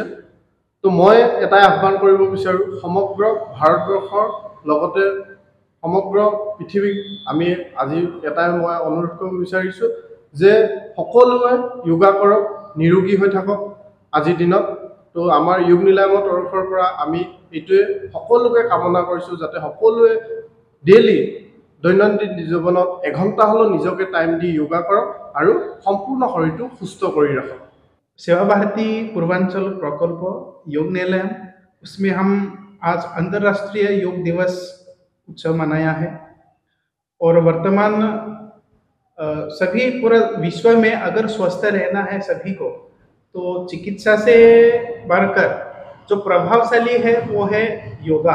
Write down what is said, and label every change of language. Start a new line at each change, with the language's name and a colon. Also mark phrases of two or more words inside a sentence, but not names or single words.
Assamese: তো মই এটাই আহ্বান কৰিব বিচাৰোঁ, সমগ্ৰ ভাৰতবৰ্ষৰ লগতে সমগ্ৰ পৃথিৱীক আমি আজি এটাই মই অনুৰোধ কৰিব বিচাৰিছোঁ যে সকলোৱে যোগা কৰক, নিৰোগী হৈ থাকক আজিৰ দিনত। তো আমাৰ যোগ নিলামৰ তৰফৰ পৰা আমি এইটোৱে সকলোকে কামনা কৰিছোঁ যাতে সকলোৱে ডেইলি দৈনন্দিন জীৱনত এঘণ্টা হ'লেও নিজকে টাইম দি যোগা কৰক আৰু সম্পূৰ্ণ শৰীৰটো সুস্থ কৰি ৰাখক।
Hindi: सेवा भारती पूर्वांचल प्रकल्प योग निलयम, उसमें हम आज अंतर्राष्ट्रीय योग दिवस उत्सव मनाया है। और वर्तमान सभी पूरा विश्व में अगर स्वस्थ रहना है सभी को, तो चिकित्सा से बढ़कर जो प्रभावशाली है वो है योगा।